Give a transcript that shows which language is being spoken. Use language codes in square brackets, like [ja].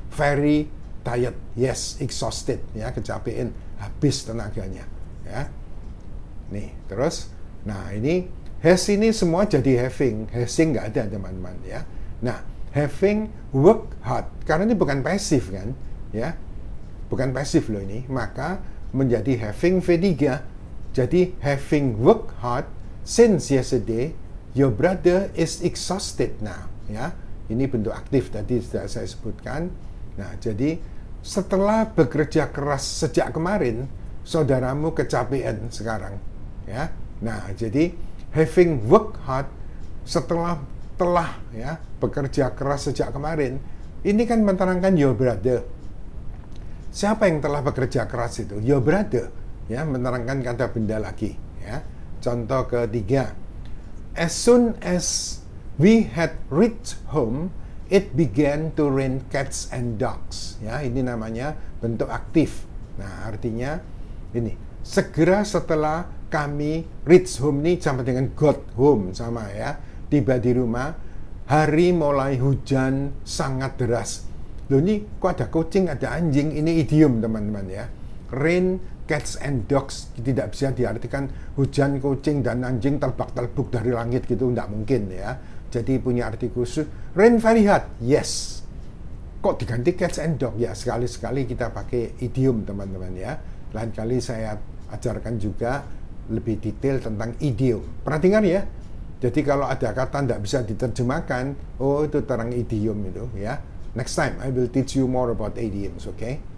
[en] Very tired, yes, exhausted [id] ya, kecapean, habis tenaganya ya. Nih terus, nah ini has ini semua jadi having nggak ada, teman-teman ya. Nah, [en] having work hard, [id] karena ini bukan pasif kan ya, bukan pasif loh ini, maka menjadi having V3. [en] Jadi having work hard since yesterday, your brother is exhausted now ya. [id] Ini bentuk aktif tadi sudah saya sebutkan. Nah, jadi setelah bekerja keras sejak kemarin, saudaramu kecapean sekarang ya. Nah, jadi [en] having work hard [id] setelah ya bekerja keras sejak kemarin, ini kan menerangkan your brother. Siapa yang telah bekerja keras itu? [en] Your brother [id] ya, menerangkan kata benda lagi ya. Contoh ketiga, [en] as soon as we had reached home, it began to rain cats and dogs ya. [id] Ini namanya bentuk aktif. Nah, artinya ini segera setelah kami [en] reach home [id] nih sama dengan [en] got home, [id] sama ya, tiba di rumah, hari mulai hujan sangat deras. Loh, ini kok ada kucing, ada anjing, ini idiom, teman-teman ya. [en] Rain, cats and dogs [id] tidak bisa diartikan hujan, kucing dan anjing terbak-terbuk dari langit gitu, tidak mungkin ya. Jadi punya arti khusus. [en] Rain very hard, yes. [id] Kok diganti [en] cats and dog? [id] Ya, sekali-sekali kita pakai idiom, teman-teman ya. Lain kali saya ajarkan juga lebih detail tentang idiom. Perhatikan ya. Jadi kalau ada kata tidak bisa diterjemahkan, oh itu terang idiom itu ya. [en] Next time I will teach you more about idioms, okay?